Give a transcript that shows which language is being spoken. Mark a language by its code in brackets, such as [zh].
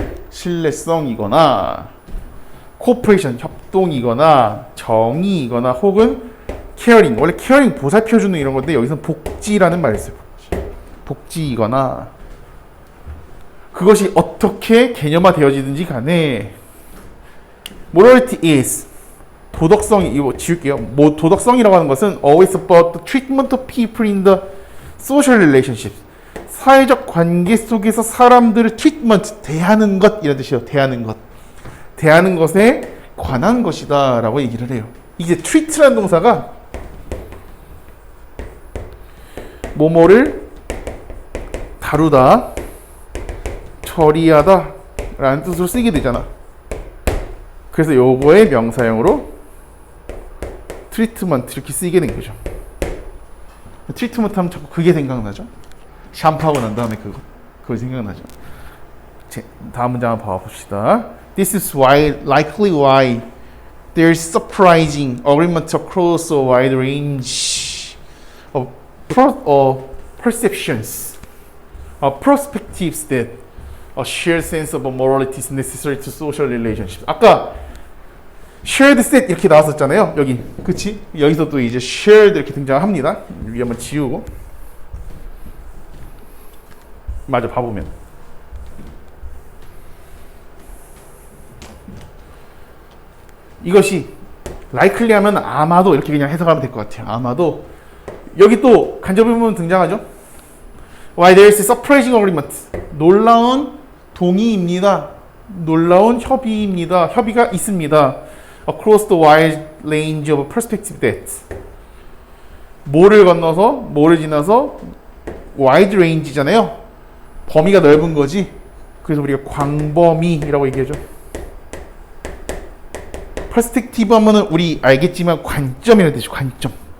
[ko] 신뢰성이거나 코퍼레이션 협동이거나 정의이거나 혹은 케어링. 원래 케어링 보살펴주는 이런 건데 여기서는 복지라는 말을 써요. 복지이거나 그것이 어떻게 개념화되어지든지 간에 morality is 도덕성이 이거 지울게요. 뭐 도덕성이라고 하는 것은 [en] always about the treatment of people in the social relationships. [ko] 사회적 관계 속에서 사람들을 treatment 대하는 것 이런 뜻이에요. 대하는 것. 대하는 것에 관한 것이다라고 얘기를 해요. 이제 treat라는 동사가 뭐뭐를 다루다, 처리하다 라는 뜻으로 쓰게 되잖아. 그래서 요거의 명사형으로 트리트먼트 이렇게 쓰이게 된 거죠. 트리트먼트 하면 자꾸 그게 생각나죠. 샴푸하고 난 다음에 그거 생각나죠. 다음 문장 한번 봐봅시다. [en] This is likely why there is surprising agreement across a wide range of perceptions, perspectives that a shared sense of morality is necessary to social relationships. [ko] 아까 shared set 이렇게 나왔었잖아요. 여기, 그치? 여기서 또 이제 shared 이렇게 등장합니다. 여기 한번 지우고. 맞아, 봐보면. 이것이 likely 하면 아마도 이렇게 그냥 해석하면 될 것 같아요. 아마도. 여기 또 간접 의문 등장하죠. [en] Why there is surprising agreement. [ko] 놀라운 동의입니다. 놀라운 협의입니다. 협의가 있습니다. [en] Across the wide range of perspective that. [ko] 뭐를 건너서, 뭐를 지나서 wide range잖아요. 범위가 넓은 거지. 그래서 우리가 광범위라고 얘기하죠. perspective 하면은 우리 알겠지만 관점이라는 뜻이죠. 관점.